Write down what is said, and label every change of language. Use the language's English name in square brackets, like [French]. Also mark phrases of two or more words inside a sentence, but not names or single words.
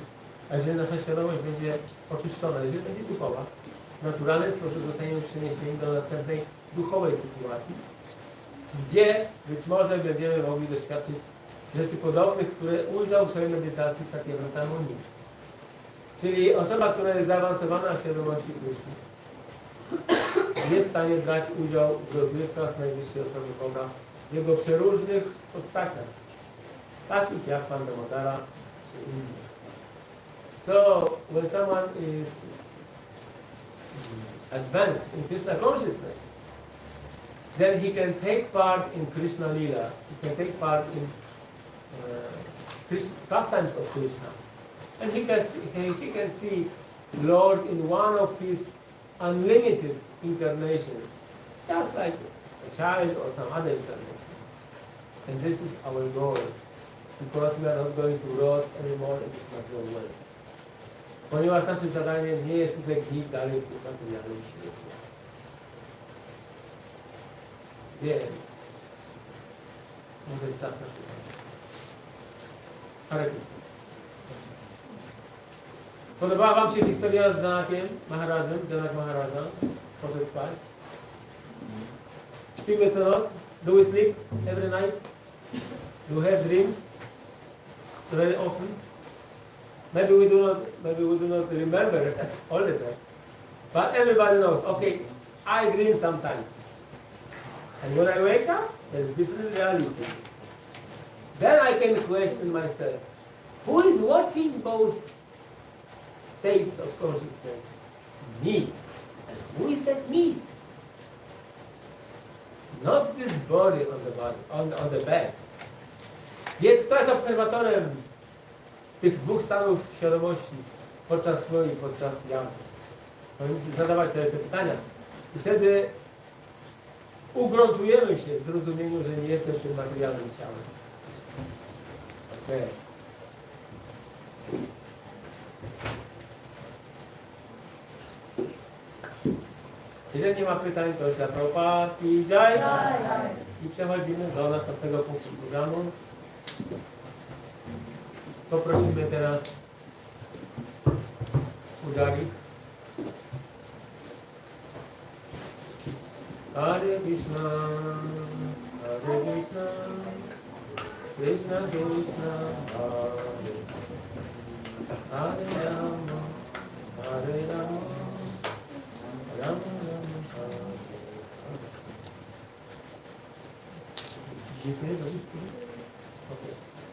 [Polish] A jeżeli nasza świadomość będzie oczyszczona, jeżeli będzie duchowa, w naturalny sposób zostaniemy przeniesieni do następnej duchowej sytuacji, gdzie być może będziemy mogli doświadczyć rzeczy podobnych, które ujrzał w swojej medytacji Sakyavrata Muni. Czyli osoba, która jest zaawansowana w świadomości Kryszny, jest w stanie brać udział w rozrywkach najwyższej osoby Boga w jego przeróżnych postaciach, takich jak Pan Damodara czy inni. [English] So, when someone is advanced in Krishna consciousness, then he can take part in Krishna Lila. He can take part in pastimes of Krishna. And he can see Lord in one of his unlimited incarnations, just like a child or some other incarnation. And this is our goal, because we are not going to rot anymore in this material world. [Polish] Ponieważ naszym zadaniem nie jest tutaj gnić dalej w tym materialnym świecie. Więc może jest czas na pytanie. [Sanskrit] Hare Krishna. [Polish] Podobała Wam się historia z Janakiem Maharajem? Janak Maharaja poszedł spać. Śpimy co noc? [English] Do we sleep every night? Do we have dreams very often? Maybe we do not remember all the time. But everybody knows, okay, I dream sometimes. And when I wake up, there's different reality. Then I can question myself, who is watching both states of consciousness? Me. And who is that me? Not this body on the bed. [Polish] Więc kto jest obserwatorem tych dwóch stanów świadomości podczas snu i podczas jawy? Powinniśmy zadawać sobie te pytania. I wtedy ugruntujemy się w zrozumieniu, że nie jestem tym materialnym ciałem. Okay. Jeżeli nie ma pytań, to dla Prabhupada i Jai. I przechodzimy do następnego punktu programu. Poprosimy teraz Pujari. [Sanskrit] Hare Krishna, Hare Krishna, Krishna Krishna, Hare Rama, Hare Rama, Rama Rama, Hare Hare. [Polish] Dziękuję za uwagę. Okay.